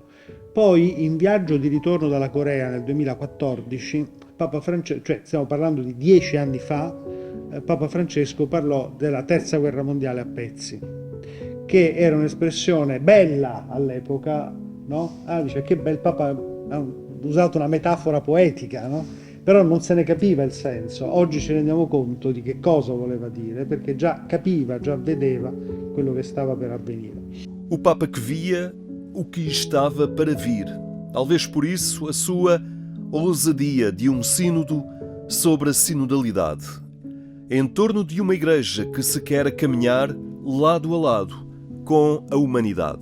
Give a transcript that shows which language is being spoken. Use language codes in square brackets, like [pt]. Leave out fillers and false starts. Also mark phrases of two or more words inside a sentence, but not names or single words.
[it] Poi, in viaggio di ritorno dalla Corea nel 2014, Papa Francesco, cioè stiamo parlando di 10 anni fa, Papa Francesco parlò della terza guerra mondiale a pezzi, che era un'espressione bella all'epoca, no? Dice che bel Papa ha usato una metafora poetica, no? Però non se ne capiva il senso. Oggi ci rendiamo conto di che cosa voleva dire, perché già capiva, già vedeva quello che stava per avvenire. [pt] O Papa que via o que estava para vir. Talvez por isso a sua ousadia de sínodo sobre a sinodalidade. Em torno de uma igreja que se quer caminhar lado a lado com a humanidade.